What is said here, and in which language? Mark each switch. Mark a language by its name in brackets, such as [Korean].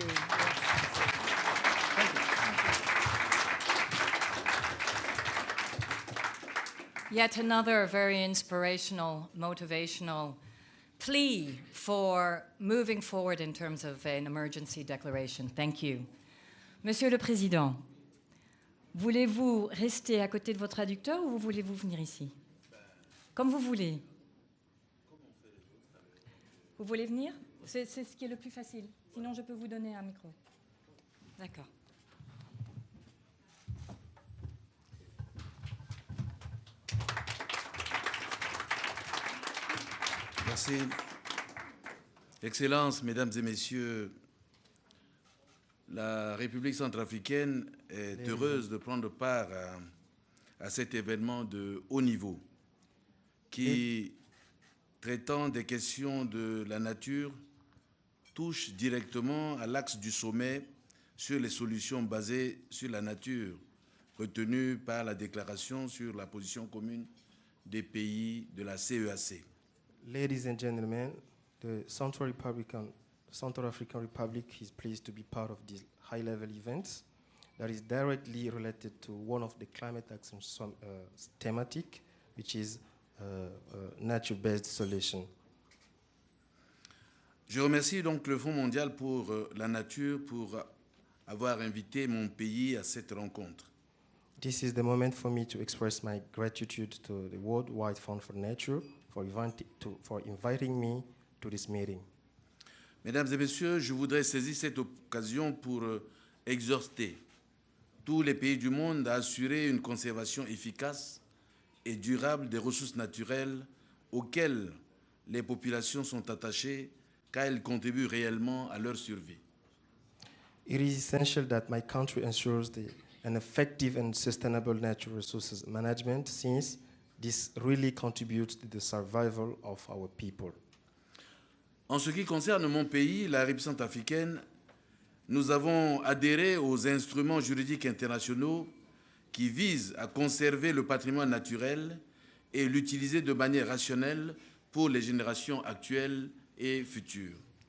[English] Thank you. Yet another very inspirational, motivational plea for moving forward in terms of an emergency declaration. Thank you. [French] Monsieur le Président, voulez-vous rester à côté de votre traducteur ou voulez-vous venir ici? Comme vous voulez. Vous voulez venir? C'est ce qui est le plus facile. Sinon, je peux vous donner un micro. D'accord. Merci. Excellences, Mesdames et Messieurs, la République centrafricaine est heureuse de prendre part à cet événement de haut niveau qui, traitant des questions de la nature, touche directement à l'axe du sommet sur les solutions basées sur la nature retenues par la déclaration sur la position commune des pays de la CEAC. [English] Ladies and gentlemen, The Central African Republic is pleased to be part of this high-level event that is directly related to one of the climate action thematic, which is nature-based solution. [French] Je remercie donc le Fonds mondial pour la nature pour avoir invité mon pays à cette rencontre. [English] This is the moment for me to express my gratitude to the Worldwide Fund for Nature for inviting me to this meeting. [French] Mesdames et messieurs, je voudrais saisir cette occasion pour exhorter tous les pays du monde à assurer une conservation efficace et durable des ressources naturelles auxquelles les populations sont attachées, car elles contribuent réellement à leur survie. [English] It is essential that my country ensures an effective and sustainable natural resources management, since this really contributes to the survival of our people. [French] En ce qui concerne mon pays, la République centrafricaine, nous avons adhéré aux instruments juridiques internationaux qui visent à conserver le patrimoine naturel et l'utiliser de manière rationnelle pour les générations actuelles et futures.